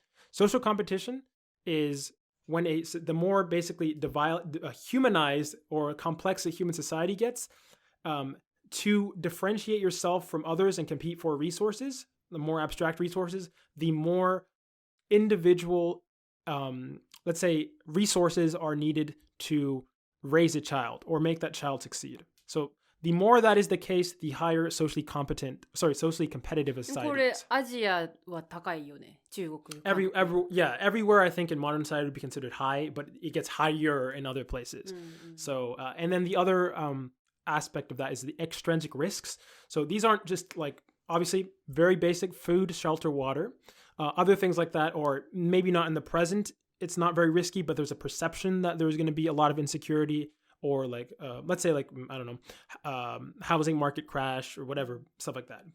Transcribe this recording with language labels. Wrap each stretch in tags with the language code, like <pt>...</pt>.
<en>Social competition is when the more basically humanized or complex a human society gets, to differentiate yourself from others and compete for resources, the more abstract resources, the more individual, let's say, resources are needed to raise a child or make that child succeed. So the more that is the case, the higher socially competitive a society is.</en> <ja>これアジアは高いよね、中国。</ja> <en>Everywhere I think in modern society would be considered high, but it gets higher in other places. So, and then the other aspect of that is the extrinsic risks. So these aren't just like, obviously, very basic food, shelter, water. Other things like that, or maybe not in the present, it's not very risky, but there's a perception that there's going to be a lot of insecurity, or like, let's say like, I don't know, housing market crash or whatever, stuff like that.</en>